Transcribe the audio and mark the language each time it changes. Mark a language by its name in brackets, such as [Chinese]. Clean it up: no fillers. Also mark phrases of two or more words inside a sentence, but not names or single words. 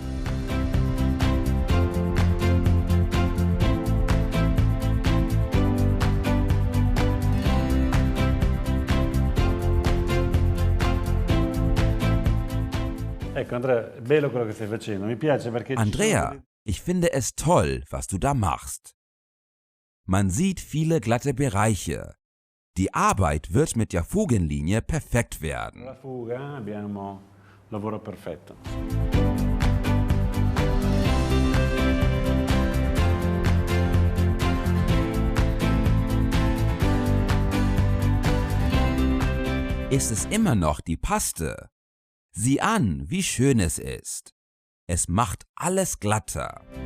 [Italian] Ecco Andrea, è bello quello che stai facendo, mi piace perché ci sono [German] Andrea, ich finde es toll, was du da machst. Man sieht viele glatte Bereiche. Die Arbeit wird mit der Fugenlinie perfekt werden. [Italian] la fuga, abbiamo un lavoro perfetto. [German] Ist es immer noch die Paste? Sieh an, wie schön es ist. Es macht alles glatter.